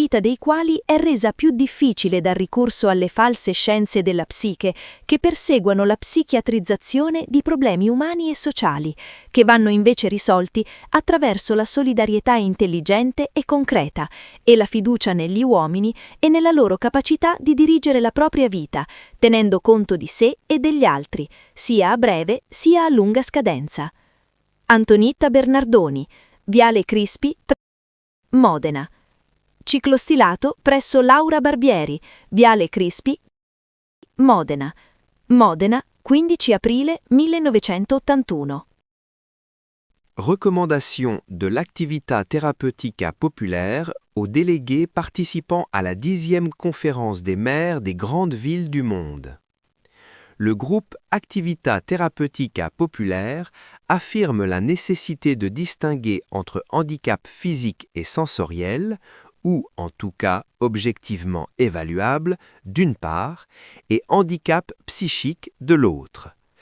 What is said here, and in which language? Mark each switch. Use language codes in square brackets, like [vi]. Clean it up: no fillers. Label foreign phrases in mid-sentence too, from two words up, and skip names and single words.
[it] vita dei quali è resa più difficile dal ricorso alle false scienze della psiche che perseguono la psichiatrizzazione di problemi umani e sociali, che vanno invece risolti attraverso la solidarietà intelligente e concreta e la fiducia negli uomini e nella loro capacità di dirigere la propria vita, tenendo conto di sé e degli altri, sia a breve sia a lunga scadenza. Antonietta Bernardoni, Viale Crispi, Modena. Ciclostilato presso Laura Barbieri, Viale Crispi, Modena. Modena, 15 aprile 1981. [fr] Recommandation de l'actività thérapeutica populaire aux délégués participant à la 10e conférence des maires des grandes villes du monde. Le groupe Actività Therapeutica Populaire affirme la nécessité de distinguer entre handicap physique et sensoriel, ou en tout cas objectivement évaluable, d'une part, et handicap psychique de l'autre,